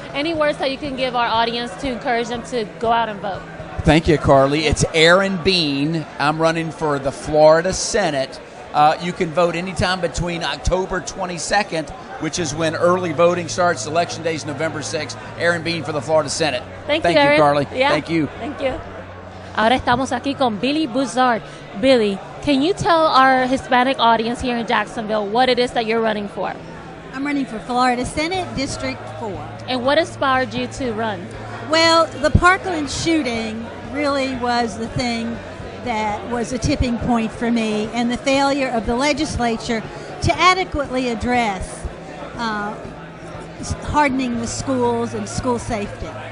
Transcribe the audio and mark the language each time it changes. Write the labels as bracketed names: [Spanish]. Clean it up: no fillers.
[English] Any words that you can give our audience to encourage them to go out and vote? Thank you, Carly. It's Aaron Bean. I'm running for the Florida Senate. You can vote anytime between October 22nd, which is when early voting starts. Election day is November 6th. Aaron Bean for the Florida Senate. Thank you, Carly. Yeah. Thank you. Thank you. [Spanish] Ahora estamos aquí con Billy Buzard. [English] Billy, can you tell our Hispanic audience here in Jacksonville what it is that you're running for? I'm running for Florida Senate, District 4. And what inspired you to run? Well, the Parkland shooting really was the thing that was a tipping point for me, and the failure of the legislature to adequately address hardening the schools and school safety.